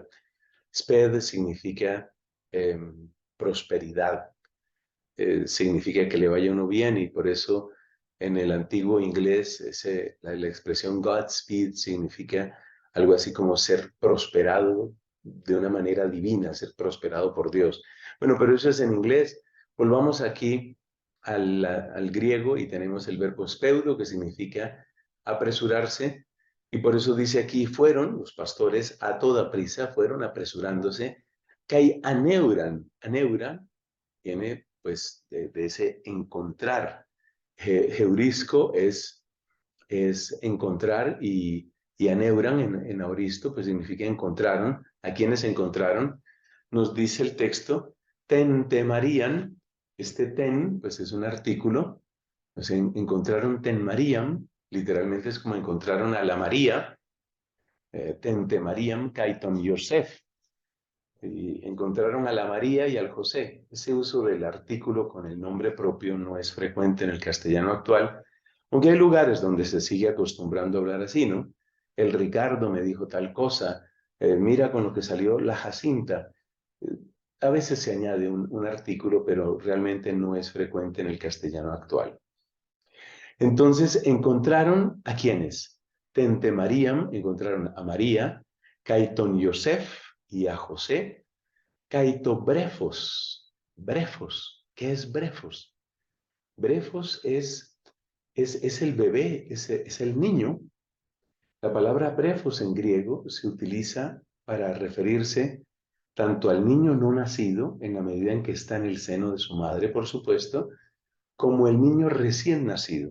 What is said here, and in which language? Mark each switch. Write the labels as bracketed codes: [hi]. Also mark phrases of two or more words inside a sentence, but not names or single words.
[es] Sped significa eh, prosperidad, significa que le vaya uno bien, y por eso en el antiguo inglés la expresión Godspeed significa algo así como ser prosperado de una manera divina, ser prosperado por Dios. Bueno, pero eso es en inglés. Volvamos aquí al griego y tenemos el verbo speudo, que significa apresurarse, y por eso dice aquí: fueron los pastores a toda prisa, fueron apresurándose, [el] καὶ ἀνεῦραν. [es] Aneuran viene pues de ese encontrar. Heurisco es encontrar, y aneuran en aoristo pues significa encontraron. ¿A quienes encontraron? Nos dice el texto: [el] τήν τε Μαριὰμ. [es] Este ten pues es un artículo. O sea, encontraron [el] τὴν Μαριὰμ, [es] literalmente es como encontraron a la María. [el] Τήν τε Μαριὰμ καὶ τὸν Ἰωσὴφ. [es] Y encontraron a la María y al José. Ese uso del artículo con el nombre propio no es frecuente en el castellano actual, aunque hay lugares donde se sigue acostumbrando a hablar así, ¿no? El Ricardo me dijo tal cosa, mira con lo que salió la Jacinta. Eh, a veces se añade un artículo, pero realmente no es frecuente en el castellano actual. Entonces, ¿encontraron a quiénes? [el] Τήν τε Μαριὰμ, [es] encontraron a María, [el] καὶ τὸν Ἰωσὴφ [es] y a José. [el] Καὶ τὸ βρέφος. Βρέφος. [es] ¿Qué es brefos? Brefos es el bebé, es el niño. La palabra brefos en griego se utiliza para referirse tanto al niño no nacido, en la medida en que está en el seno de su madre, por supuesto, como el niño recién nacido.